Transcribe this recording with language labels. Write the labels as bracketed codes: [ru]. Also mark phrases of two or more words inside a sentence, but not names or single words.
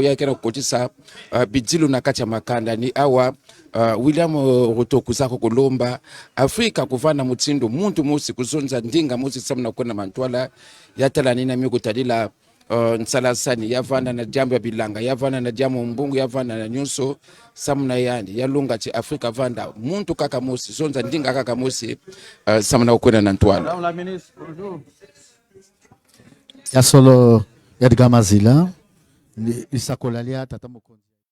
[ktu] yake na kukotisa bidzilu na kati ya makanda ni awa William Ruto kuzako kulomba Afrika kuvana mutindo muntu musi kuzonza ndinga musi samna kuna mantwala yatala nina mikutadila nsalasani yavana na jambo ya bilanga yavana na jambo mbungu yavana na nyuso samna yani yalunga chi Afrika vanda muntu kaka musi zonza ndinga kaka musi samna ukuna na ntwala. [fr] Madame la ministre, bonjour. [ln] Ya solo Edgar Mazila, Isakolalea Tata Mokonzi.